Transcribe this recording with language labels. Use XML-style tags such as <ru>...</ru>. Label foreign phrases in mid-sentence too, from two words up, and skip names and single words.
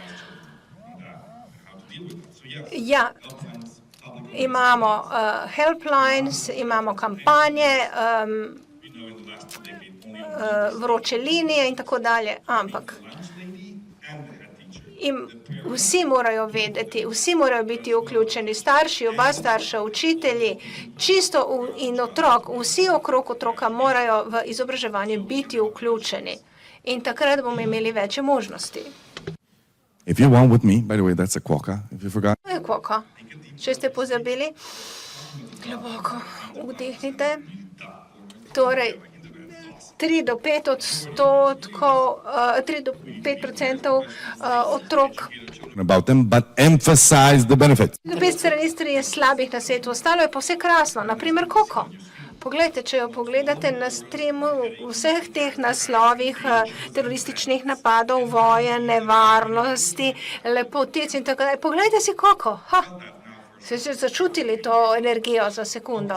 <sl>Ja, imamo helplines, imamo kampanje, vroče linije in tako dalje, ampak vsi morajo vedeti, vsi morajo biti vključeni, starši, oba starša, učitelji, čisto in otrok, vsi okrog otroka morajo v izobraževanje biti vključeni in takrat bomo imeli več možnosti.</sl> <en>If you want with me, by the way, that's a quokka, if you forgot.</en> <sl>To je quokka. Če ste pozabili, globoko vdihnite. Torej, 3 do 5% otrok.</sl> <en>About them, but emphasize the benefits.</en> <sl>5 strani je slabih na svetu, ostalo je pa vse krasno, naprimer koko. Poglejte, če jo pogledate na streamu vseh teh naslovih terorističnih napadov, vojen, nevarnosti, lepotic in tako dalje. Poglejte si koko. Ste se začutili to energijo za sekundo?</sl>